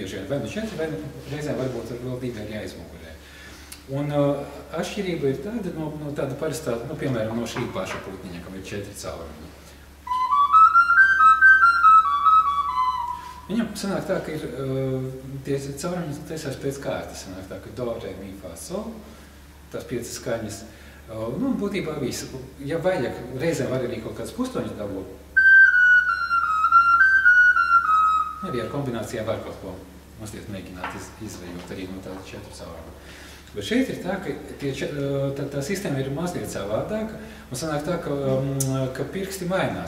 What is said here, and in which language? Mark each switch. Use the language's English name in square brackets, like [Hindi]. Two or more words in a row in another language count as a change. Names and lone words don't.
[Latvian] Bieži vien vai nu 4, vai reizēm varbūt vēl 2 arī aizmugurē. Un atšķirība ir tāda no tāda parastā, piemēram, no šī paša putniņa, kam ir 4 caurumi. Viņam sanāk tā, ka ir tie caurumi taisās pēc kārtas. Sanāk tā, ka do, re, mi, fa, sol, tās 5 skaņas. Būtībā visu. Ja vajag, reizēm var arī kaut kāds pustoņus dabūt. Arī ar kombinācijām var kaut ko mazliet mēģināt izvejot arī no tāda 4 cauruma. Bet šeit ir tā, ka tā sistēma ir mazliet savādāka, un sanāk tā, ka pirksti mainās.